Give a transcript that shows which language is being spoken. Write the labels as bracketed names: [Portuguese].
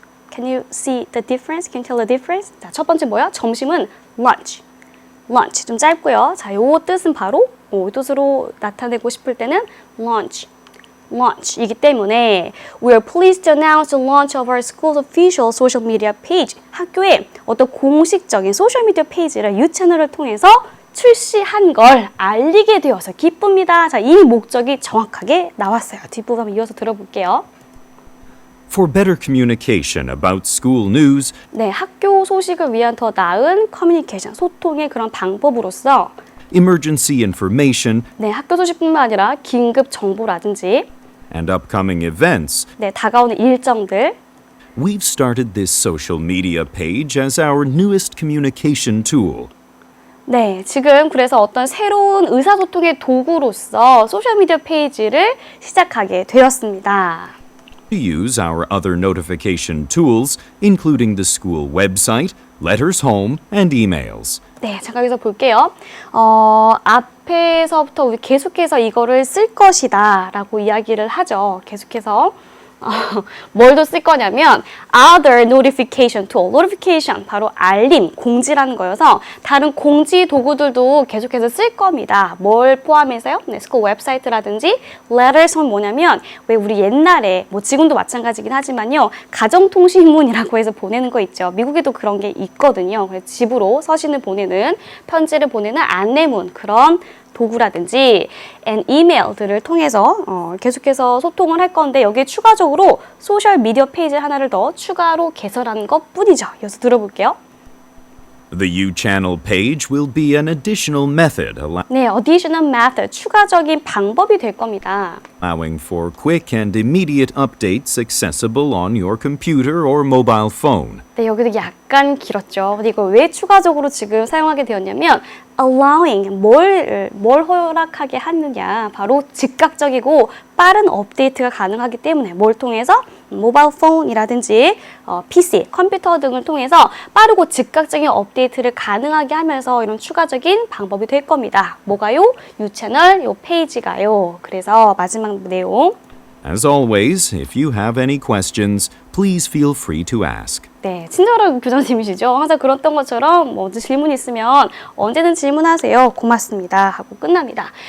[English] Can you see the difference? Can you tell the difference? [Korean] 자, 첫 번째 뭐야? 점심은 lunch. 좀 짧고요. 자, 요 뜻은 바로 이 뜻으로 나타내고 싶을 때는 launch이기 때문에 [English] We are pleased to announce the launch of our school's official social media page. [Korean] 학교의 어떤 공식적인 소셜미디어 페이지를 유채널을 통해서 출시한 걸 알리게 되어서 기쁩니다. 자, 이 목적이 정확하게 나왔어요. 뒷부분 한번 이어서 들어볼게요. [English] For better communication about school news, [Korean] 네, 학교 소식을 위한 더 나은 커뮤니케이션, 소통의 그런 방법으로서 [English] emergency information, [Korean] 네, 학교 소식뿐만 아니라 긴급 정보라든지 [English] and upcoming events, [Korean] 네, 다가오는 일정들 [English] we've started this social media page as our newest communication tool. [Korean] 네, 지금 그래서 어떤 새로운 의사소통의 도구로서 소셜미디어 페이지를 시작하게 되었습니다. [English] To use our other notification tools, including the school website, letters home, and emails. [Korean] 네, 잠깐 여기서 볼게요. 앞에서부터 우리 계속해서 이거를 쓸 것이다 라고 이야기를 하죠. 계속해서 뭘 더 쓸 거냐면 [English] other notification tool. [Korean] notification 바로 알림, 공지라는 거여서 다른 공지 도구들도 계속해서 쓸 겁니다. 뭘 포함해서요? 네, 스쿨 웹사이트라든지 letters는 뭐냐면 왜 우리 옛날에 뭐 지금도 마찬가지긴 하지만요. 가정통신문이라고 해서 보내는 거 있죠. 미국에도 그런 게 있거든요. 그래서 집으로 서신을 보내는 편지를 보내는 안내문 그런 도구라든지 and 이메일들을 통해서 계속해서 소통을 할 건데 여기에 추가적으로 소셜 미디어 페이지 하나를 더 추가로 개설하는 것 뿐이죠. 이어서 들어볼게요. [English] The U-channel page will be an additional method [Korean] 네, [English] additional method, [Korean] 추가적인 방법이 될 겁니다. [English] allowing for quick and immediate updates accessible on your computer or mobile phone. [Korean] 네, 여기도 약간 길었죠. 근데 이거 왜 추가적으로 지금 사용하게 되었냐면 allowing, 뭘 허락하게 하느냐. 바로 즉각적이고 빠른 업데이트가 가능하기 때문에 뭘 통해서? 모바일 폰이라든지 PC, 컴퓨터 등을 통해서 빠르고 즉각적인 업데이트를 가능하게 하면서 이런 추가적인 방법이 될 겁니다. 뭐가요? 유채널 요 페이지가요. 그래서 마지막 내용. [English] As always, if you have any questions, please feel free to ask. [Korean] 네, 친절한 교장님이시죠. 항상 그랬던 것처럼 뭐 질문 있으면 언제든 질문하세요. 고맙습니다. 하고 끝납니다.